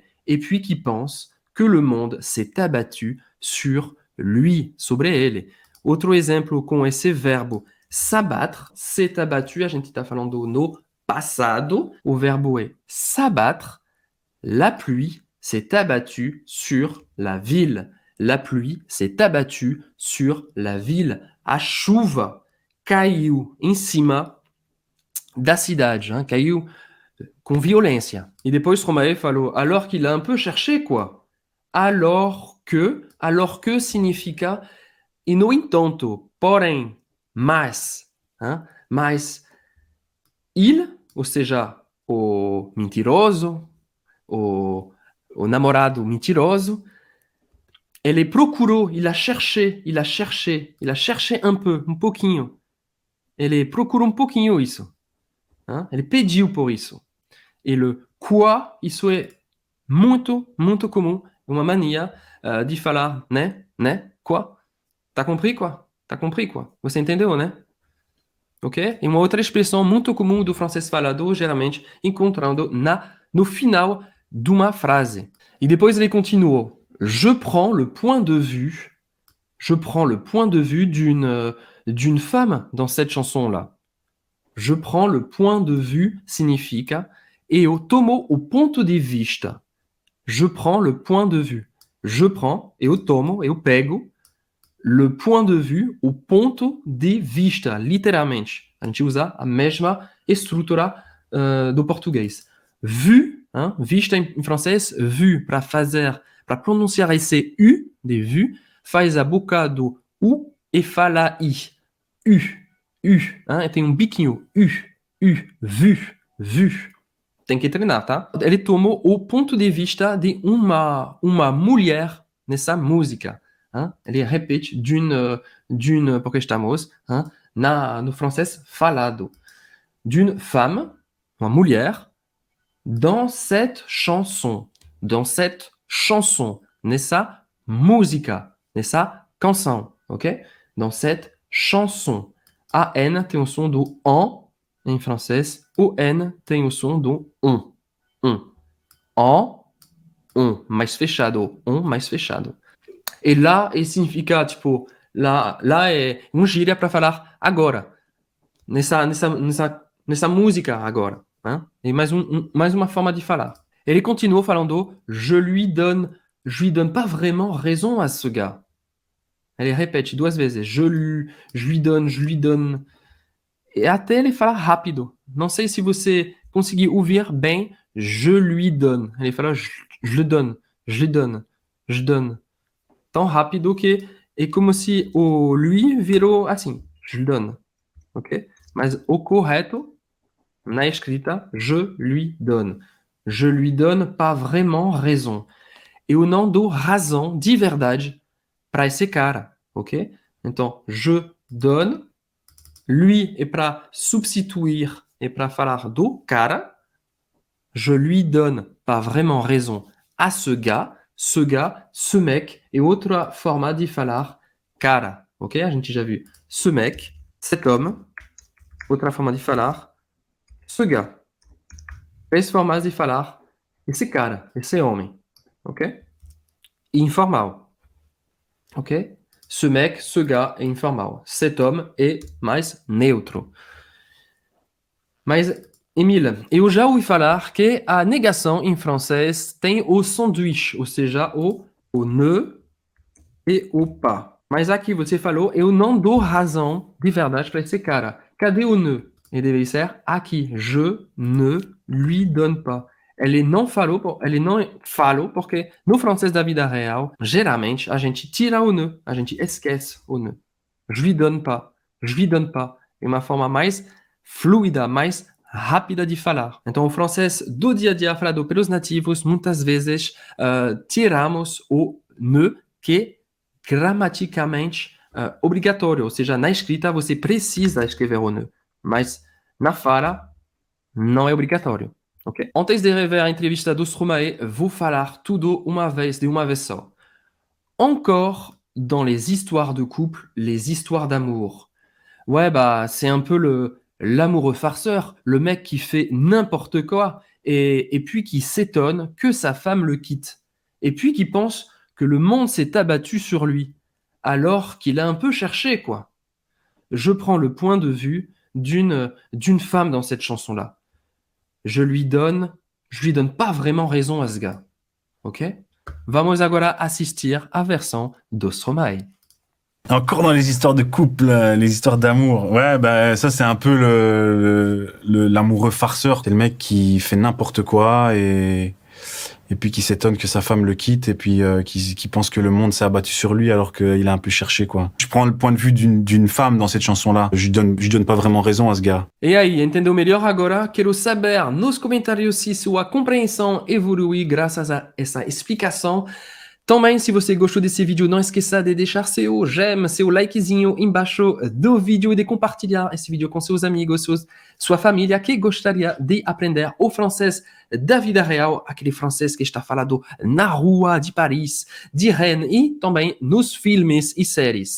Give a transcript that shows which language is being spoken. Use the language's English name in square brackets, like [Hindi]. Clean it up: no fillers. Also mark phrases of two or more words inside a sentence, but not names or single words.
[French] Et puis qui pense que le monde s'est abattu sur lui, [Portuguese] sobre ele. Outro exemplo com esse verbo [French] s'abattre, s'est abattu, [Portuguese] a gente está falando no passado, o verbo é [French] s'abattre. La pluie s'est abattue sur la ville. La pluie s'est abattue sur la ville. [Portuguese] A chuva caiu em cima da cidade, caiu com violência. E depois Stromae falou, [French] alors qu'il a un peu cherché, quoi. Alors que [Portuguese] significa e no entanto, porém, mas, mas il, ou seja, o mentiroso, o namorado mentiroso, ele procurou, [French] il a cherché [Portuguese] um pouquinho. Ele procurou um pouquinho isso. Ele pediu por isso. [French] E le quoi, [Portuguese] isso é muito, muito comum, uma mania de falar, né? [French] Quoi? Tá compris, quoi? Tá compris, quoi? [Portuguese] Você entendeu, né? Ok? E uma outra expressão muito comum do francês falado, geralmente encontrando no final de uma frase. E depois ele continuou. [French] Je prends le point de vue d'une femme dans cette chanson-là. Je prends le point de vue [Portuguese] significa eu tomo o ponto de vista. [French] Je prends le point de vue. Je prends, [Portuguese] eu tomo, eu pego, [French] le point de vue, [Portuguese] o ponto de vista, literalmente. A gente usa a mesma estrutura do português. Vue, vista em francês, vue, para pronunciar esse U de vue, faz a boca do U e fala I. U, e tem um biquinho, vue. Tem que treinar, tá? Ele tomou o ponto de vista de uma mulher nessa música. Ele repete d'une, porque estamos no francês falado. [French] D'une femme, [Portuguese] uma mulher, [French] dans cette chanson, [Portuguese] nessa música, nessa canção, ok? [French] Dans cette chanson. [Portuguese] A N tem o som do en em francês, o N tem o som do on. Mais fechado, on mais fechado. E lá significa, tipo, lá é um gíria para falar agora. Nessa música agora. E mais uma forma de falar. Ele continuou falando, [French] je lui donne pas vraiment raison à ce gars. [Portuguese] Ele repete 2 vezes, [French] je lui donne. [Portuguese] E até ele fala rápido. Não sei se você conseguiu ouvir bem, [French] je lui donne. [Portuguese] Ele fala, [French] je le donne, je le donne, je donne. [Portuguese] Tão rápido que é como se o lui virou assim, [French] je le donne, [Portuguese] ok? Mas o correto, na escrita, [French] je lui donne. Je lui donne pas vraiment raison. [Portuguese] Eu não dou razão de verdade para esse cara, ok? Então, [French] je donne, lui [Portuguese] é para substituir, é para falar do cara. [French] Je lui donne pas vraiment raison à ce gars, ce mec, et [Portuguese] outra forma de falar cara, [French] ok? [Portuguese] A gente já viu [French] ce mec, cet homme, [Portuguese] outra forma de falar [French] ce gars. [Portuguese] Três formas de falar esse cara, esse homem, ok? Informal, ok? [French] Ce mec, ce gars [Portuguese] é informal. [French] Cet homme [Portuguese] é mais neutro. Mas, Emile, eu já ouvi falar que a negação em francês tem o sanduíche, ou seja, o ne e o pas. Mas aqui você falou, eu não dou razão de verdade para esse cara. Cadê o ne? Ele deve ser aqui. [French] Je ne lui donne pas. [Portuguese] Ele não falou porque no francês da vida real, geralmente, a gente tira o ne, a gente esquece o ne. [French] Je lui donne pas. Je lui donne pas. [Portuguese] É uma forma mais fluida, mais rápida de falar. Então, o francês do dia a dia falado pelos nativos, muitas vezes tiramos o ne, que gramaticalmente obrigatório, ou seja, na escrita você precisa escrever o ne, mas na fala não é obrigatório. Okay? Antes de rever a entrevista do Stromae, vou falar tudo de uma vez só. [French] Encore dans les histoires de couple, les histoires d'amour. Ouais, bah, c'est un peu l'amoureux farceur, le mec qui fait n'importe quoi et puis qui s'étonne que sa femme le quitte. Et puis qui pense que le monde s'est abattu sur lui, alors qu'il a un peu cherché, quoi. Je prends le point de vue d'une femme dans cette chanson-là. Je lui donne pas vraiment raison à ce gars. Ok? [Portuguese] Vamos agora assistir à versão do Stromae. [French] Encore dans les histoires de couple, les histoires d'amour. Ouais, bah ça c'est un peu l'amoureux farceur. C'est le mec qui fait n'importe quoi et puis qui s'étonne que sa femme le quitte et puis qui pense que le monde s'est abattu sur lui alors qu'il a un peu cherché, quoi. Je prends le point de vue d'une femme dans cette chanson-là. Je lui donne pas vraiment raison à ce gars. [Portuguese] E aí, entendeu melhor agora? Quero saber nos comentários se sua compreensão evolui graças a essa explicação. Também, se você gostou desse vídeo, não esqueça de deixar seu j'aime, seu likezinho embaixo do vídeo e de compartilhar esse vídeo com seus amigos, sua família que gostaria de aprender o francês da vida real, aquele francês que está falado na rua de Paris, de Rennes e também nos filmes e séries.